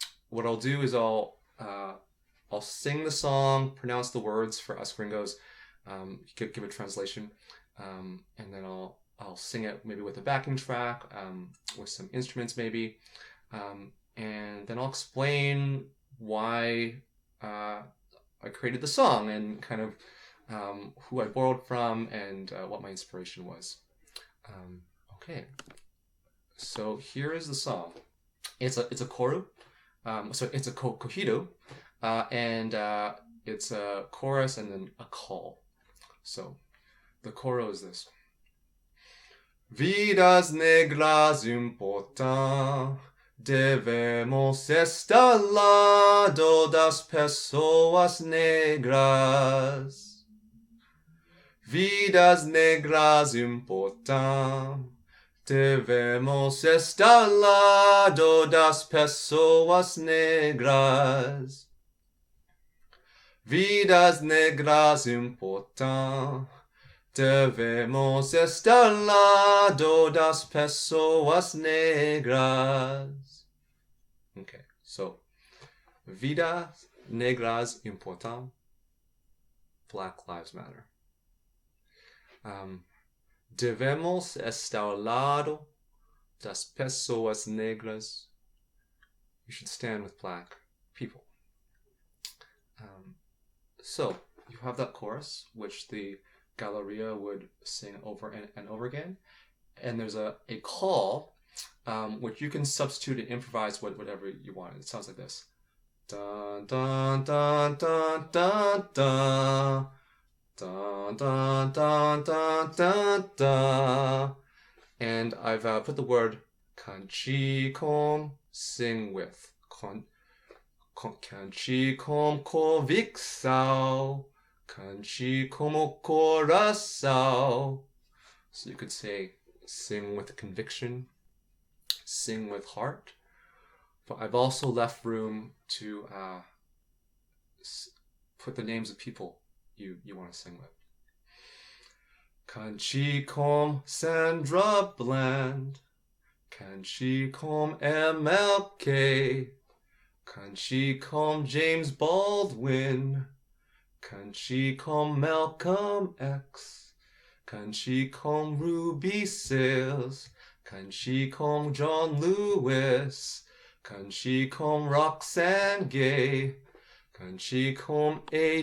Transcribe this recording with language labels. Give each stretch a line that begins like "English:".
English: What I'll do is I'll sing the song, pronounce the words for us gringos, give a translation, and then I'll sing it maybe with a backing track, with some instruments maybe, and then I'll explain why I created the song and kind of who I borrowed from and what my inspiration was. Okay, so here is the song. It's a coro. So it's a corrido, and it's a chorus and then a call. So the coro is this.
Portuguese: Vidas Negras Importam, Devemos estar lado das pessoas negras. Vidas Negras Importam, Devemos estar lado das pessoas negras. Vidas Negras Importam, Devemos estar lado das pessoas negras.
English: Okay, so
Portuguese: Vidas Negras Importam,
English: Black Lives Matter.
Portuguese: Devemos estar ao lado das pessoas negras.
English: You should stand with black people. So you have that chorus, which the Galleria would sing over and over again. And there's a call, which you can substitute and improvise whatever you want. It sounds like this. Dun, dun, dun, dun, dun, dun. Dun, dun, dun, dun, dun, dun. And I've put the word Cante, sing with.
Portuguese: Cante com convicção, cante como coração.
English: So you could say sing with conviction, sing with heart. But I've also left room to put the names of people you want to sing with.
Portuguese: Cante com Sandra Bland, cante com MLK, cante com James Baldwin, cante com Malcolm X, cante com Ruby Sales, cante com John Lewis, cante com Roxanne Gay, cante com A.